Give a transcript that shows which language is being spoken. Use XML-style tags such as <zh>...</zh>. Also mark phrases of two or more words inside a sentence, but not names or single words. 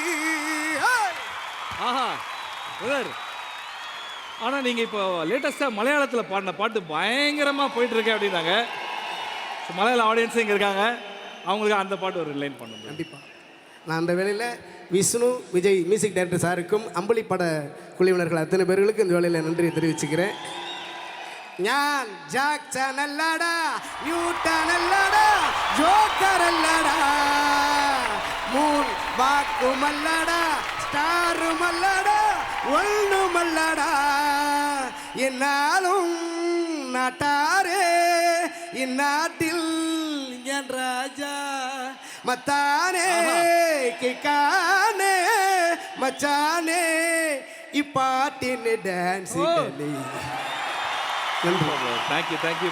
<ta>ஆஹா பிரதர், ஆனால் நீங்கள் இப்போ லேட்டஸ்ட்டாக மலையாளத்தில் பாடின பாட்டு பயங்கரமாக போயிட்டுருக்கு அப்படின்னாங்க. மலையாள ஆடியன்ஸும் இங்கே இருக்காங்க, அவங்களுக்கு அந்த பாட்டு ஒரு லைன் பண்ணணும். கண்டிப்பாக நான் அந்த வேளையில் விஷ்ணு விஜய்</ta> <en>music director</en> <ta>சாருக்கும் அம்பளி பட குழுவினர்கள் அத்தனை பேர்களுக்கும் இந்த வேளையில் நன்றியை தெரிவிச்சுக்கிறேன்.</ta> <ml>ഞാൻ ജാക്സനല്ലടാ ന്യൂട്ടനല്ലടാ ജോക്കറല്ലടാ മൂൺ വാക്കുമല്ലടാ സ്റ്റാറുമല്ലടാ ഒന്നുമല്ലടാ എന്നാലും നാട്ടാരേ</ml> <ta>இந்நாட்டில் என் ராஜா மத்தானே கிக்கானே மச்சானே இப்பாட்டின் டான்ஸ். நன்றி.</ta> <en>thank you.</en>